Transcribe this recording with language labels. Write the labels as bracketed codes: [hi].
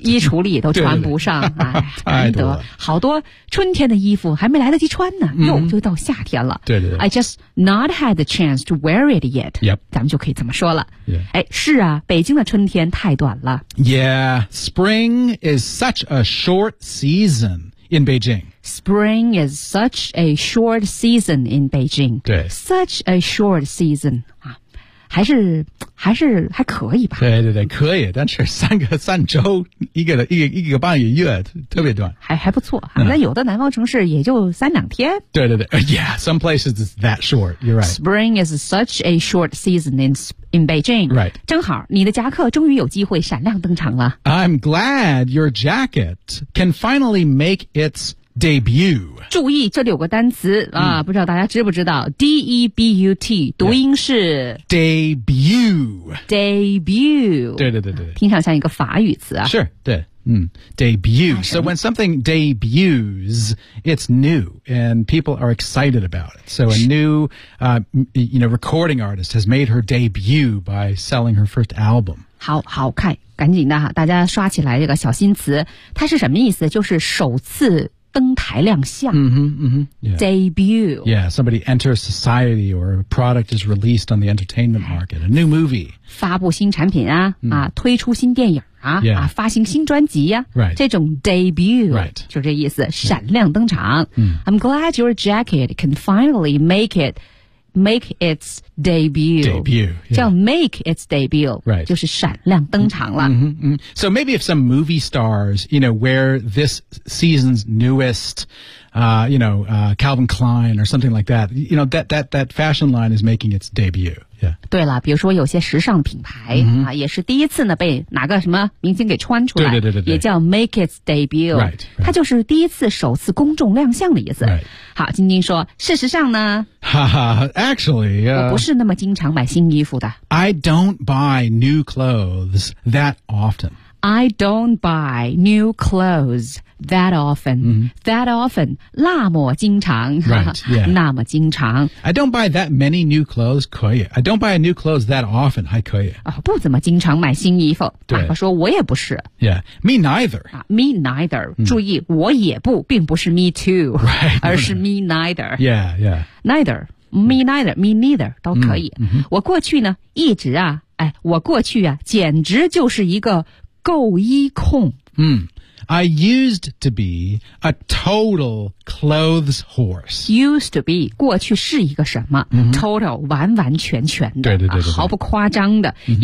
[zh] 衣橱里都穿不上，太多了，好多春天的衣服还没来得及穿呢，又就到夏天了。对对对 [en] ，I just not had the chance to wear it yet。 Yep， [zh] 咱们就可以这么说了。 [en] Yeah. [zh] 哎，是啊，北京的春天太短了。 [en] Yeah， spring is such a short season in Beijing。 Spring is such a short season in Beijing. [zh] 对， [en] such a short season [zh] 啊，还是还可以吧。对对对，可以，但是三周，一个半月，特别短。还不错，那有的南方城市也就三两天。对对对 [en] ，Yeah, some places is that short. You're right. Spring is such a short season in Beijing. Right. [zh] 正好，你的夹克终于有机会闪亮登场了。 [en] I'm glad your jacket can finally make its debut. [zh] 注意这里有个单词啊，不知道大家知不知道 ,debut, 读音是 [en] debut. debut. [zh] 对对对对。听上像一个法语词啊。是对。debut. [en] So when something debuts, it's new and people are excited about it. So a new, recording artist has made her debut by selling her first album. [zh] 好看赶紧的大家刷起来这个小新词。它是什么意思就是首次登台亮相 debut [en] yeah somebody enters society or a product is released on the entertainment market a new movie [zh] 发布新产品啊、啊推出新电影啊、 [en] yeah. [zh] 啊发行新专辑啊、 [en] right. [zh] 这种 debut [en] right [zh] 就这意思闪亮登场、 [en] yeah. I'm glad your jacket can finally make its debut. Debut. [zh] 叫 make its debut. [en] Right. [zh] 就是闪亮登场了。 Mm-hmm, mm-hmm. [en] So maybe if some movie stars, you know, wear this season's newest, Calvin Klein or something like that, you know, that fashion line is making its debut. Yeah. [zh] 对了，比如说有些时尚品牌、 [en] mm-hmm. [zh] 啊，也是第一次呢被哪个什么明星给穿出来，对对对对对，也叫 make its debut. [en] Right, right. [zh] 它就是第一次首次公众亮相的意思。 [en] Right. [zh] 好，晶晶说，事实上呢。 [en] Actually, [zh] 我不是那么经常买新衣服的。 [en] I don't buy new clothes that often. I don't buy new clothes that often.、 Mm-hmm. That often, [zh] 那么经常。 [en] Right, yeah. [zh] 那么经常。 [en] I don't buy that many new clothes, 可以。 I don't buy new clothes that often, 还可以。 [zh] 不怎么经常买新衣服。对。我说我也不是。 [en] Yeah, me neither.、 me neither.、Mm. [zh] 注意我也不并不是 [en] me too, right, [zh] 而是 [en] me neither. Yeah, yeah. Neither, me neither, me neither, 都可以。 Mm-hmm. [zh] 我过去呢，一直啊，哎，我过去啊，简直就是一个购衣控。 Mm. [en] I used to be a total clothes horse. Used to be, [zh] 过去是一个什么、 mm-hmm. ?Total, 完完全全的。对对 对, 对, 对、啊。毫不夸张的、mm-hmm.